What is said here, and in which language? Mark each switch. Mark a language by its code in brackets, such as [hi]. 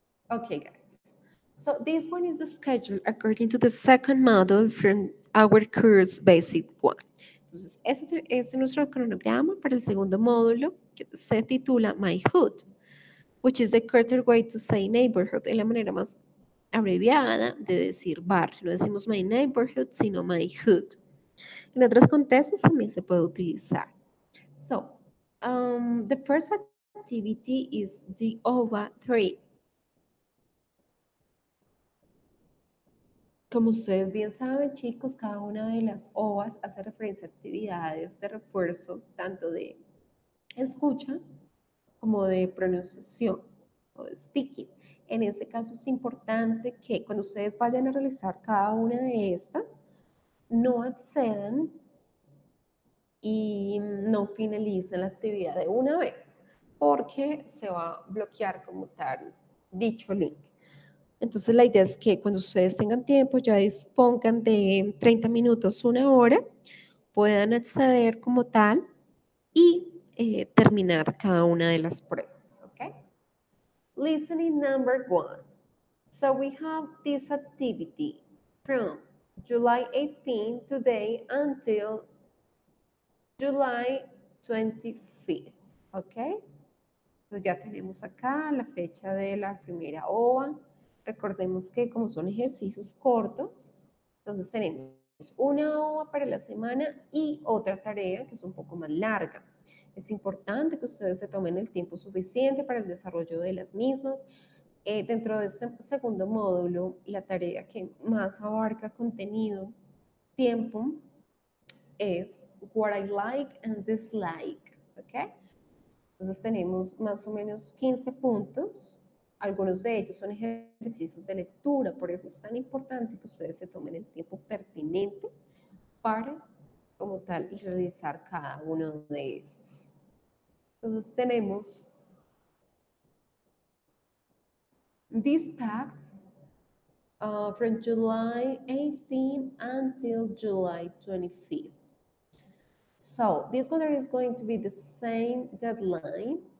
[en] Okay, guys. So this one is the schedule according to the second model from our course basic one. [es] Entonces, este es nuestro cronograma para el segundo módulo que se titula My Hood, [en] which is the correct way to say neighborhood, [es] es la manera más abreviada de decir barrio. No decimos my neighborhood, sino my hood. En otros contextos también se puede utilizar. [en] So, the first activity is the OVA 3. [es] Como ustedes bien saben, chicos, cada una de las OVAs hace referencia a actividades de refuerzo, tanto de escucha como de pronunciación o de speaking. En este caso es importante que cuando ustedes vayan a realizar cada una de estas, no accedan y no finalicen la actividad de una vez, porque se va a bloquear como tal dicho link. Entonces la idea es que cuando ustedes tengan tiempo, ya dispongan de 30 minutos, una hora, puedan acceder como tal y terminar cada una de las pruebas. [en] ¿Ok? Listening number one. So we have this activity from July 18 today until July 25th. ¿Ok? [es] Entonces ya tenemos acá la fecha de la primera OVA. Recordemos que como son ejercicios cortos, entonces tenemos una OVA para la semana y otra tarea que es un poco más larga. Es importante que ustedes se tomen el tiempo suficiente para el desarrollo de las mismas. Dentro de este segundo módulo, la tarea que más abarca contenido, tiempo, es what I like and dislike. ¿Ok? Entonces tenemos más o menos 15 puntos. Algunos de ellos son ejercicios de lectura, por eso es tan importante que ustedes se tomen el tiempo pertinente para, como tal, y realizar cada uno de esos. Entonces tenemos [en] these tags from July 18 until July 25th. So this one is going to be the same deadline